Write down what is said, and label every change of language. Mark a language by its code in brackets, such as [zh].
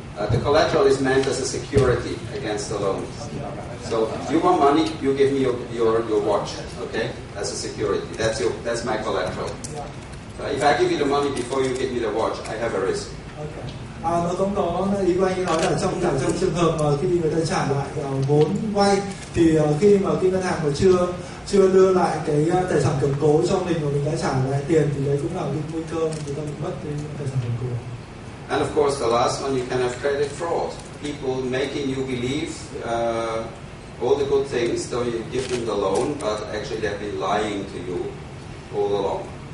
[en] The collateral is meant as a security against the loan. So you want money, you give me your watch, okay, as a security. That's my collateral. If I give you the money before you give me the watch, I have a risk. Okay. [vi] Nó cũng có ý của anh ấy nói là trong trường hợp mà khi người ta trả lại vốn vay thì khi mà ngân hàng mà chưa đưa lại cái tài sản cầm cố cho mình mà mình đã trả lại tiền thì đấy cũng là cái nguy cơ người ta bị mất cái tài sản cầm cố. [en] And of course, the last one, you can have credit fraud. People making you believe all the good things, though you give them the loan, but actually they've been lying to you all along.